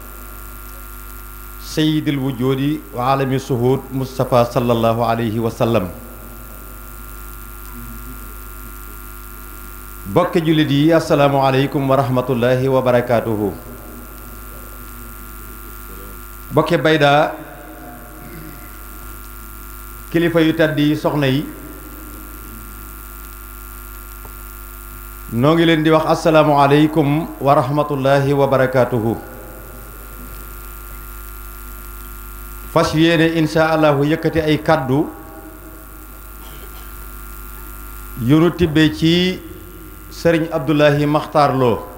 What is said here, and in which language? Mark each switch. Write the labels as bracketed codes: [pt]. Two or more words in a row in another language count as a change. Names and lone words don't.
[ar] سيد الوجود وعالم الشهود مصطفى صلى الله عليه وسلم بك جلدي السلام عليكم ورحمة الله وبركاته [wo] بك بيدا kilifa yu tedd yi soxna yi noo ngi leen di wax [ar] السلام عليكم ورحمة الله وبركاته [wo] fas yéene [ar] إن شاء الله [wo] yëkkati ay kàddu yu nu tibbee ci sëriñ Abdoulahi Makhtar Lo